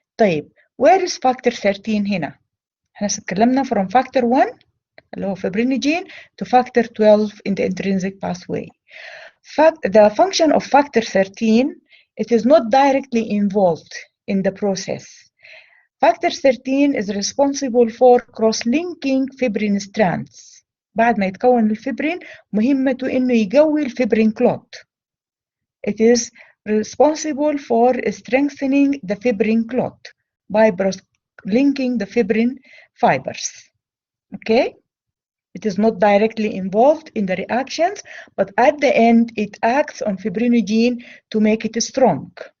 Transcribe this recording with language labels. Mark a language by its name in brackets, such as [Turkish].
[Arabic] طيب, [English] where is factor 13 [Arabic] هنا؟ احنا اتكلمنا [English] from factor 1 [Arabic] اللي هو [English] fibrinogen to factor 12 in the intrinsic pathway. The function of factor 13, it is not directly involved in the process. Factor 13 is responsible for cross-linking fibrin strands. [Arabic] بعد ما يتكون الفبرين مهمته إنه يقوي الفبرين clot. [English] It is responsible for strengthening the fibrin clot by linking the fibrin fibers. Okay? It is not directly involved in the reactions, but at the end it acts on fibrinogen to make it strong.